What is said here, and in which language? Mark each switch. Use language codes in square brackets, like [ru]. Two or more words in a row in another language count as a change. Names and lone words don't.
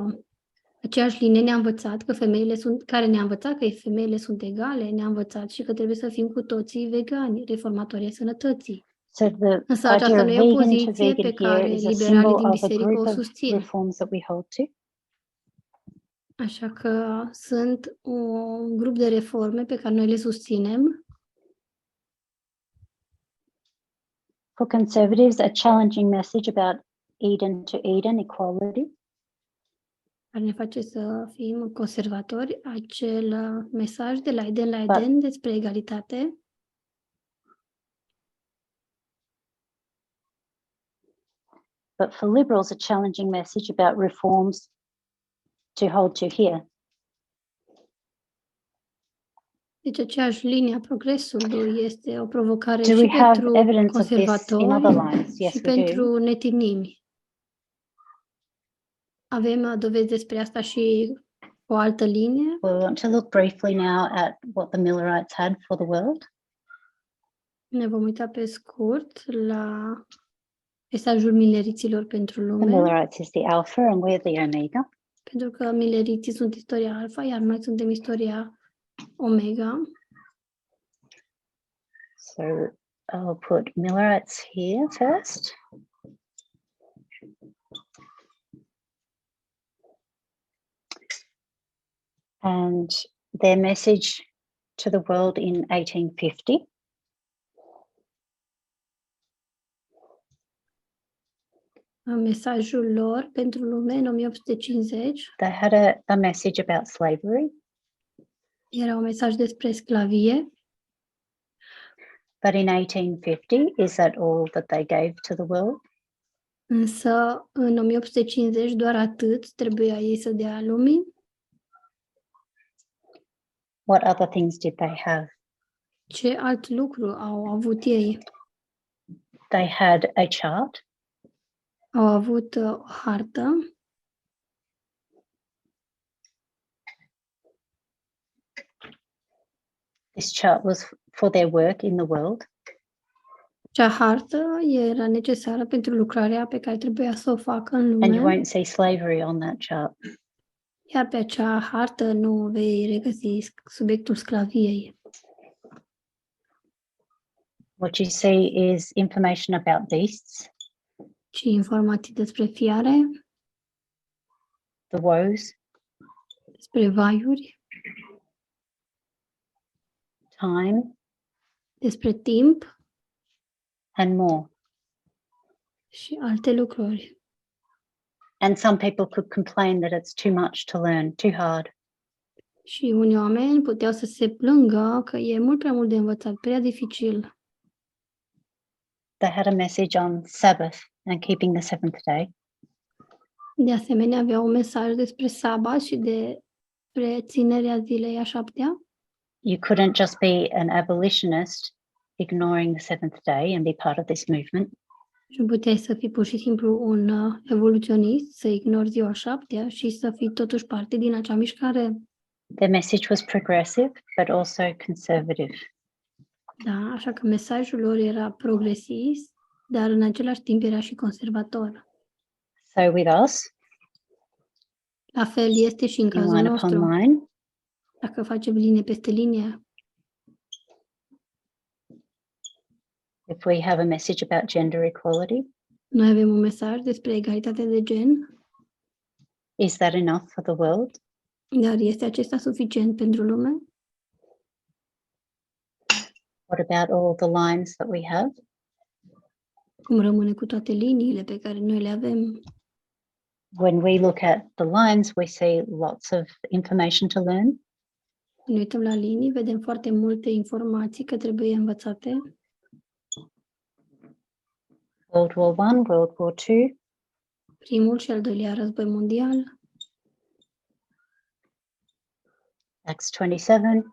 [ro] Aceeași linie ne-a învățat că femeile sunt egale, ne-a învățat și că trebuie să fim cu toții vegani, reformatori ai sănătății. Însă aceasta nu e o poziție pe care liberalii din biserică o susțin. Așa că sunt un grup de reforme pe care noi le susținem. [en] For conservatives, a challenging message about Eden to Eden equality. [ro] Care ne face să fim conservatori, acel mesaj de la Eden la Eden despre egalitate. [en] But for liberals, a challenging message about reforms to hold to here. [ro] Deci aceeași linie a progresului este o provocare [en] Do [ro] și [en] we have [ro] pentru [en] evidence of this in other [ro] conservatori [en] lines? Yes, [ro] și [en] we [ro] pentru [en] do. netinimi. [ro] Avem dovezi despre asta și o altă linie. [en] We want to look briefly now at what the Millerites had for the world. [ro] Ne vom uita pe scurt la mesajul mileriților pentru [en] The [ro] lume, [en] Millerites is the Alpha and we're the Omega. [ro] pentru că mileriții sunt istoria alfa, iar noi suntem istoria omega. [en] So I'll put Millerites here first. And their message to the world in 1850. [ro] Mesajul lor pentru lume în 1850 [en] They had a message about slavery, [ro] era un mesaj despre sclavie, [en] but in 1850, is that all that they gave to the world? [ro] însă în 1850 doar atât trebuia ei să dea lumii. [en] What other things did they have? [ro] Ce alt lucru au avut ei? [en] They had a chart, [ro] Au avut o hartă, [en] this chart was for their work in the world. [ro] acea hartă era necesară pentru lucrarea pe care trebuia să o facă în [en] And you [ro] lume, [en] won't see slavery on that chart. [ro] iar pe acea hartă nu vei regăsi subiectul sclaviei. [en] What you see is information about beasts, [ro] Ci informații despre fiare, [en] the woes, [ro] despre vaiuri, [en] time, [ro] despre timp [en] and more. [ro] și alte lucruri. [en] And some people could complain that it's too much to learn, too hard. [ro] Și unii oameni puteau să se plângă că e mult prea mult de învățat, prea dificil. [en] They had a message on Sabbath and keeping the seventh day. [ro] De asemenea, aveau un mesaj despre sabat și despre ținerea zilei a 7-a. [en] You couldn't just be an abolitionist ignoring the seventh day and be part of this movement. [ro] Și nu puteai să fii pur și simplu un evoluționist, să ignori ziua 7-a și să fii totuși parte din acea mișcare. [en] Their message was progressive, but also conservative. [ro] Da, așa că mesajul lor era progresist, dar în același timp era și conservator. [en] So with us, [ro] La fel este și în in cazul [en] line upon [ro] nostru. [en] line, [ro] Dacă facem linie peste linie, [en] if we have a message about gender equality, [ro] noi avem un mesaj despre egalitate de gen, [en] is that enough for the world? [ro] dar este acesta suficient pentru lume? [en] What about all the lines that we have? [ro] Cum rămâne cu toate liniile pe care noi le avem? [en] When we look at the lines, we see lots of information to learn. [ro] Când ne uităm la linii, vedem foarte multe informații că trebuie învățate. [en] World War I, World War II, [ro] Primul și al doilea război mondial, [en] Acts 27,